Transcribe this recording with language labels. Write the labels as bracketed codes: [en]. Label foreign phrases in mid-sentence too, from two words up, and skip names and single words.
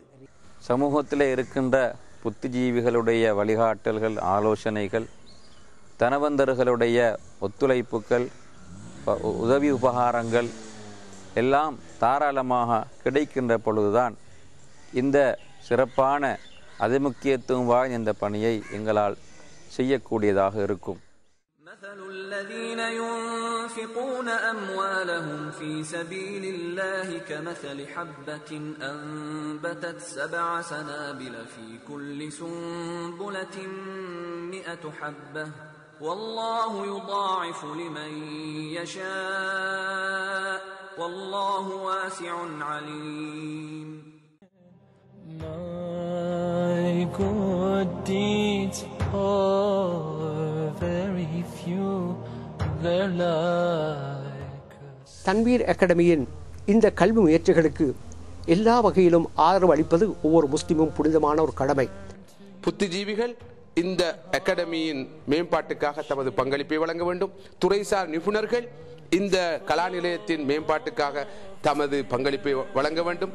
[ta] சமூகத்தில் இருக்கின்ற புத்திஜீவிகளுடைய வழிகாட்டல்கள், ஆலோசனைகள், தனவந்தர்களுடைய ஒத்துழைப்புகள், உதவி உபகாரங்கள் எல்லாம் தாராளமாக கிடைக்கின்ற பொழுதுதான் இந்த சிறப்பான அதிமுக்கியத்துவம் வாய்ந்த இந்த பணியை எங்களால் செய்யக்கூடியதாக இருக்கும். [ar] مثل الذين ينفقون أموالهم في سبيل الله كمثل حبة أنبتت 7 سنابل في كل سنبلة 100 حبة والله يضاعف لمن يشاء والله واسع عليم. [en] My good deeds are very few, they're like [ta] தன்வீர் அகாடமியின் இந்த கல்வி முயற்சிகளுக்கு எல்லா வகையிலும் ஆதரவு அளிப்பது ஒவ்வொரு முஸ்லிமும் புனிதமான ஒரு கடமை. புத்திஜீவிகள் இந்த அகாடமியின் மேம்பாட்டுக்காக தமது பங்களிப்பை வழங்க வேண்டும். துறைசார் நிபுணர்கள் இந்த கலா நிலையத்தின் மேம்பாட்டுக்காக தமது பங்களிப்பை வழங்க வேண்டும்.